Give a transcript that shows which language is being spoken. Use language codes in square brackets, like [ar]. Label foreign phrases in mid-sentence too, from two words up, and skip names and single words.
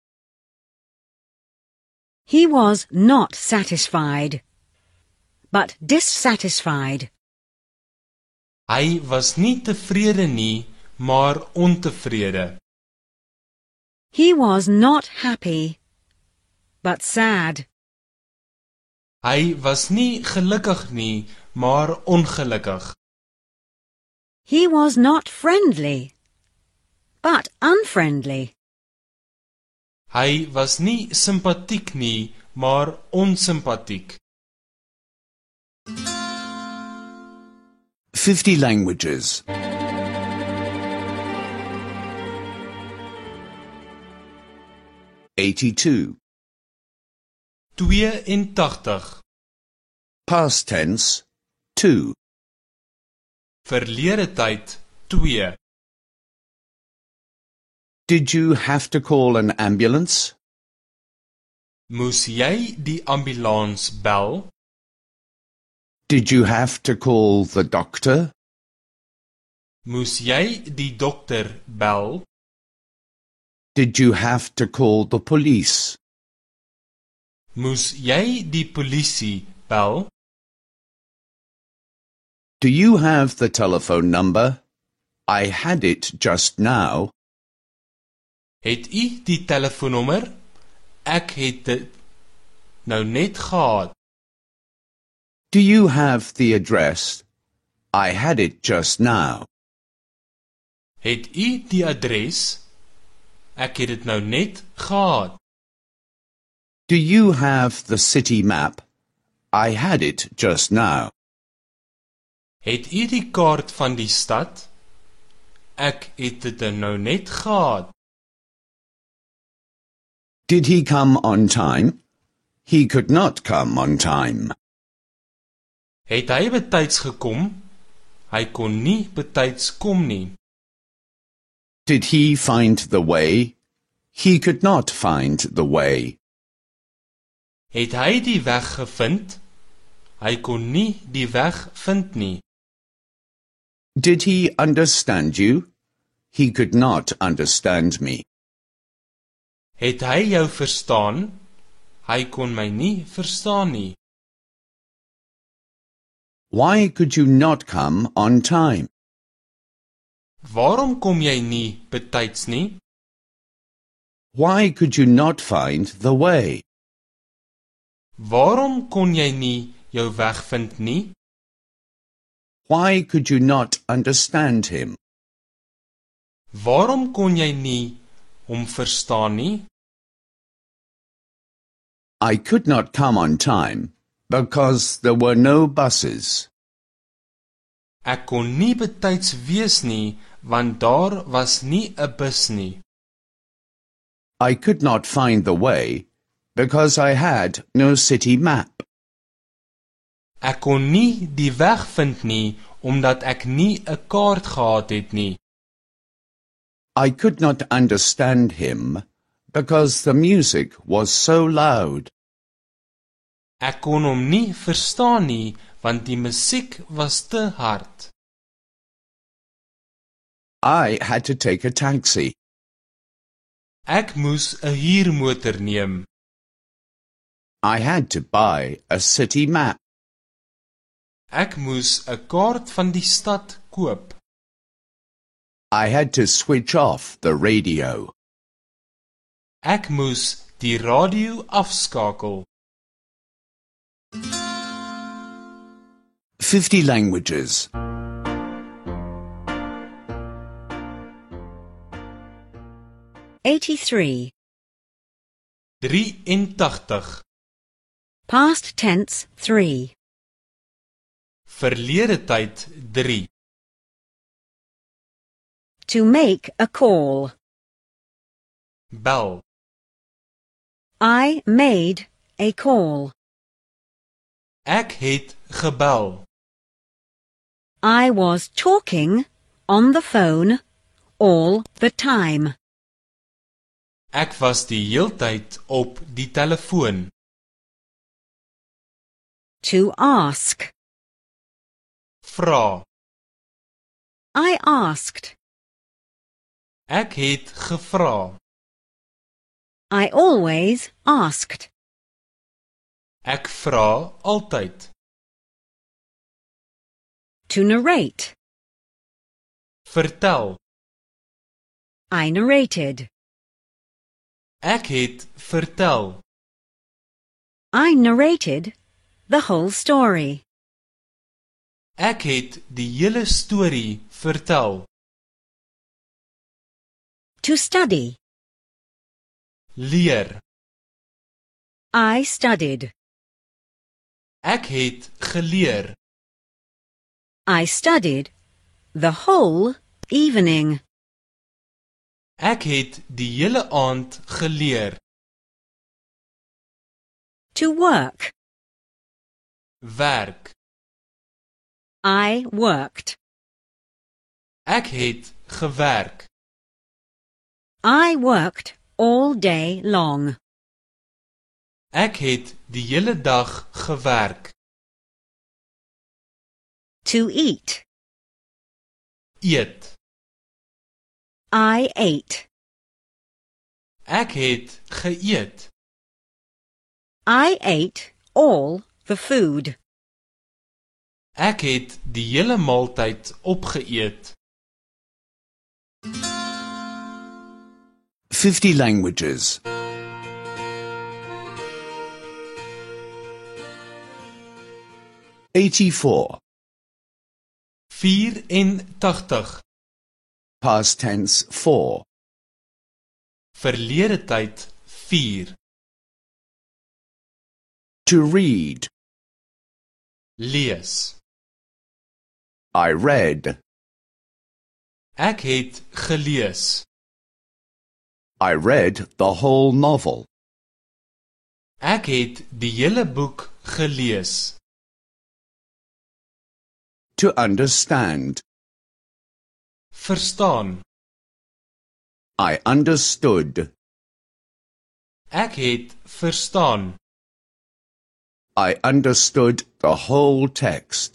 [en] He was not satisfied, but dissatisfied. [af] Hy was nie tevrede nie, maar ontevrede. [en] He was not happy, but sad. [af] Hy was nie gelukkig nie, maar ongelukkig. [en] He was not friendly, but unfriendly. [af] Hy was nie simpatiek nie, maar onsympatiek. [en] 50 languages. 82. 82. Past tense, 2. [af] Verlede tyd 2. [en] Did you have to call an ambulance? [af] Moes jy die ambulans bel? [en] Did you have to call the doctor? [af] Moes jy die dokter bel? [en] Did you have to call the police? [af] Moes jy die polisie bel? [en] Do you have the telephone number? I had it just now. [af] Het u die telefoonnommer? Ek het dit nou net gehad. [en] Do you have the address? I had it just now. [af] Het u die adres? Ek het dit nou net gehad. [en] Do you have the city map? I had it just now. [af] Het u die kaart van die stad? Ek het dit nou net gehad. [en] Did he come on time? He could not come on time. [af] Het hy betyds gekom? Hy kon nie betyds kom nie. [en] Did he find the way? He could not find the way. [af] Het hy die weg gevind? Hy kon nie die weg vind nie. [en] Did he understand you? He could not understand me. [af] Het hy jou verstaan? Hy kon my nie verstaan nie. [en] Why could you not come on time? [af] Waarom kom jy nie betyds nie? [en] Why could you not find the way? [af] Waarom kon jy nie jou weg vind nie? [en] Why could you not understand him? [af] Waarom kon jy nie hom verstaan nie? [en] I could not come on time because there were no buses. [af] Ek kon nie betyds wees nie, want daar was nie 'n bus nie. [en] I could not find the way because I had no city map. [af] Ek kon nie die weg vind nie, omdat ek nie 'n kaart gehad het nie. [en] I could not understand him because the music was so loud. [af] Ek kon hom nie verstaan nie, want die musiek was te hard. [en] I had to take a taxi. [af] Ek moes 'n huurmotor neem. [en] I had to buy a city map. [af] Ek moes 'n kaart van die stad koop. [en] I had to switch off the radio. [af] Ek moes die radio afskakel. [en] 50 languages. 83. 83. Past tense 3. [af] Verlede tyd 3. [en] To make a call. [af] Bel. [en] I made a call. [af] Ek het gebel. [en] I was talking on the phone all the time. [af] Ek was die heeltyd op die telefoon. [en] To ask. [af] Vra. [en] I asked. [af] Ek het gevra. [en] I always asked. [af] Ek vra altyd. [en] To narrate. [af] Vertel. [en] I narrated. [af] Ek het vertel. [en] I narrated the whole story. [af] Ek het die hele storie vertel. [en] To study. [af] Leer. [en] I studied. [af] Ek het geleer. [en] I studied the whole evening. [af] Ek het die hele aand geleer. [en] To work. [af] Werk. [en] I worked. [af] Ek het gewerk. [en] I worked all day long. [af] Ek het die hele dag gewerk. [en] To eat. [af] Eet. [en] I ate. [af] Ek het geëet. [en] I ate all the food. [af] Ek het die hele maaltyd opgeëet. [en] 50 languages. 84. 84. Past tense 4. [af] Verlede tyd 4. [en] To read. [af] Lees. [en] I read. [af] Ek het gelees. [en] I read the whole novel. [af] Ek het die hele boek gelees. [en] To understand. [af] Verstaan. [en] I understood. [af] Ek het verstaan. [en] I understood the whole text.